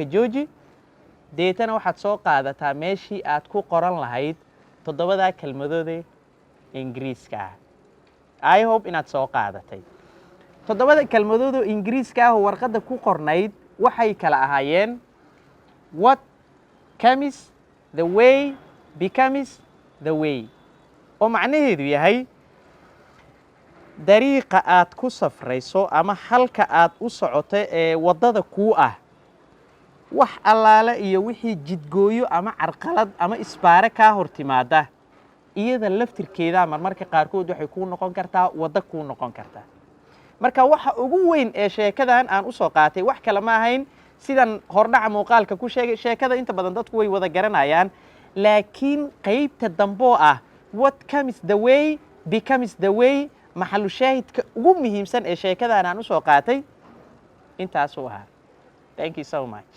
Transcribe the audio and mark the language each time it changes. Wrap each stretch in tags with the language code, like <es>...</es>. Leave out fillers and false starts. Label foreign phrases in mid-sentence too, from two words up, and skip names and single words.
<so>jooji deetana waxaad soo qaadataa meeshii aad ku qoran lahayd 7da kelmadood ee Ingiriiska</so> <en>I hope</en> <so>inaad soo qaadatay 7da kelmadood oo Ingiriiska ah oo warqadda ku qornayd waxay kala ahaayeen</so> <en>what comes the way becomes the way</en> <so>oo macnaheedu yahay dariiqa aad ku safrayso ama halka aad u socoto ee wadada ku ah wax allaala iyo wixii jidgooyo ama carqalad ama isbaare ka hortimaada iyada laftirkeeda marmarka qaarkood waxay ku noqon kartaa wada ku noqon kartaa marka waxa ugu weyn ee sheekadan aan u soo qaatay wax kale ma ahayn sidan hordhaca muuqaalka ku sheegay sheekada inta badan dadku way wada garanayaan laakiin qaybta dambo ah</so> <en>what comes the way becomes the way</en> <so>maxallu shaahidka ugu muhiimsan ee sheekadan aan u soo qaatay intaas oo ah</so> <en>thank you so much</en>